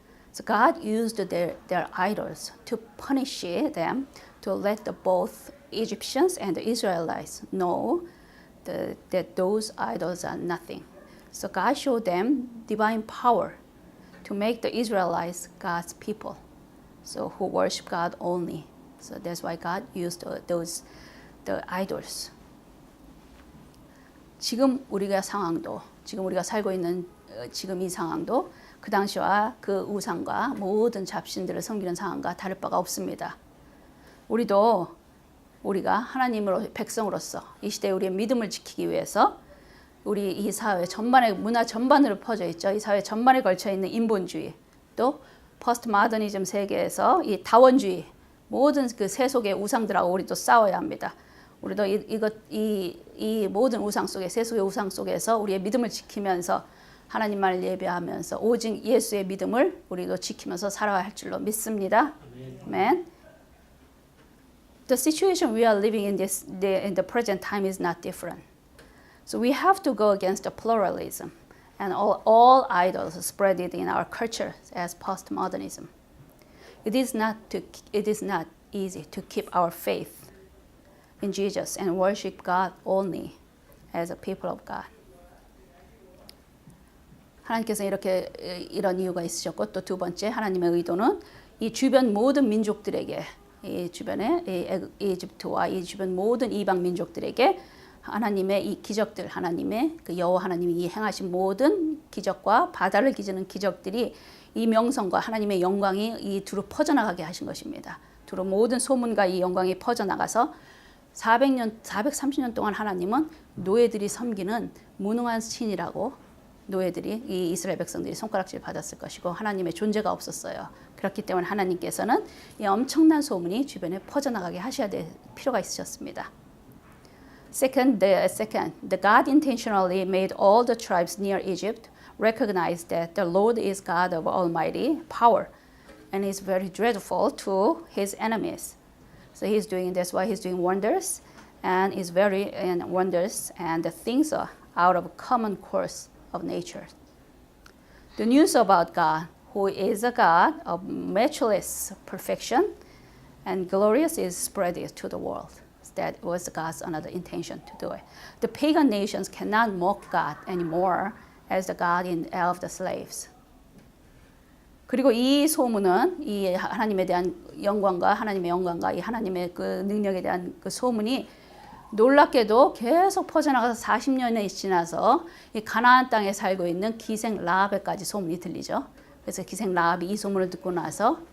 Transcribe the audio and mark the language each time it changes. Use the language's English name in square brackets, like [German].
[English] So God used their idols to punish them, to let both Egyptians and the Israelites know that those idols are nothing. So God showed them divine power to make the Israelites God's people, so who worship God only. So that's why God used the idols. [Korean] 지금 우리가 살고 있는 지금 이 상황도 그 당시와 그 우상과 모든 잡신들을 섬기는 상황과 다를 바가 없습니다. 우리가 하나님으로 백성으로서 이 시대에 우리의 믿음을 지키기 위해서 우리 이 사회 전반에 문화 전반으로 퍼져 있죠. 이 사회 전반에 걸쳐 있는 인본주의, 또 포스트 모더니즘 세계에서 이 다원주의, 모든 그 세속의 우상들하고 우리도 싸워야 합니다. 우리도 이 모든 우상 속에, 세속의 우상 속에서 우리의 믿음을 지키면서 하나님만을 예배하면서 오직 예수의 믿음을 우리도 지키면서 살아야 할 줄로 믿습니다. 아멘. [English] The situation we are living in in the present time is not different. So we have to go against the pluralism and all idols spread in our culture as postmodernism. It is not easy to keep our faith in Jesus and worship God only as a people of God. [Korean] 하나님께서 이런 이유가 있으셨고, 또 두 번째 하나님의 의도는 이 주변 모든 민족들에게, 이 주변의 이집트와 이 주변 모든 이방 민족들에게 하나님의 이 기적들, 하나님의 그 여호와 하나님이 이 행하신 모든 기적과 바다를 기지는 기적들이 이 명성과 하나님의 영광이 이 두루 퍼져나가게 하신 것입니다. 두루 모든 소문과 이 영광이 퍼져나가서 430년 동안 하나님은 노예들이 섬기는 무능한 신이라고 노예들이 이 이스라엘 백성들이 손가락질 받았을 것이고 하나님의 존재가 없었어요. 그렇기 때문에 하나님께서는 이 엄청난 소문이 주변에 퍼져나가게 하셔야 될 필요가 있으셨습니다. [English] Second, the God intentionally made all the tribes near Egypt recognize that the Lord is God of almighty power and is very dreadful to his enemies. So that's why he's doing wonders and wonders and the things are out of common course of nature. The news about God, who is a God of matchless perfection and glorious, is spread to the world. That was God's another intention to do it. The pagan nations cannot mock God anymore as the God of the slaves. [Korean] 그리고 이 소문은 이 하나님에 대한 하나님의 영광과 이 하나님의 그 능력에 대한 그 소문이 놀랍게도 계속 퍼져나가서 40년이 지나서 이 가나안 땅에 살고 있는 기생 라합에까지 소문이 들리죠. 그래서 기생 라합이 이 소문을 듣고 나서